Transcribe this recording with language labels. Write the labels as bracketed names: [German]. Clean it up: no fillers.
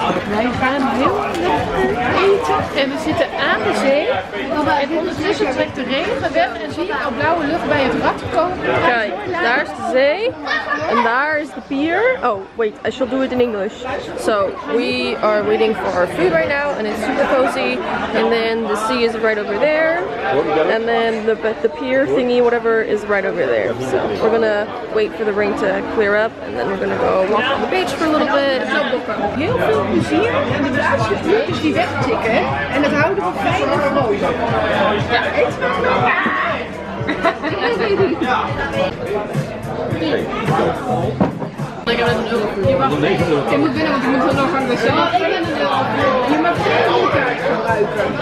[Dutch] Wij gaan heel lekker eten en we zitten aan de zee. En ondertussen trekt de regen weg en zie je al blauwe lucht bij het rad komen. Kijk, daar is de zee en daar is de pier. [English] Oh, wait, I shall do it in English. So, we are waiting for our food right now and it's super cozy. And then the sea is right over there. And then the pier thingy, whatever, is right over there. So, we're gonna wait for the rain to clear up and then we're gonna go walk on the beach for a little bit. [Dutch] Heel veel plezier en de laatste uurtjes die wegtikken en het houden van fijn en vrolijk. Ja, eet maar nog. Ik heb net een euro. Je moet binnen, want je moet wel nog aan de wc. Je mag geen kaart gebruiken.